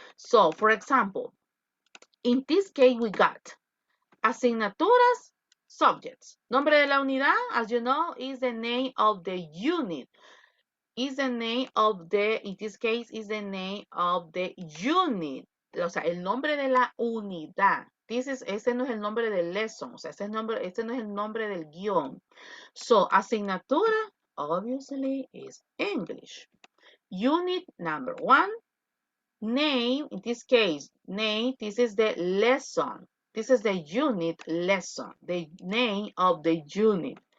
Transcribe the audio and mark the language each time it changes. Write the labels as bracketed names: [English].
[English] So, for example, in this case, we got asignaturas, subjects. [Spanish] Nombre de la unidad, [English] as you know, is the name of the unit. Is the name of the, in this case, is the name of the unit. [Spanish] O sea, el nombre de la unidad. Ese no es el nombre del lesson. O sea, ese no es el nombre del guión. [English] So, asignatura, obviously, is English. Unit number one. Name, in this case, name, this is the lesson. This is the unit lesson, the name of the unit.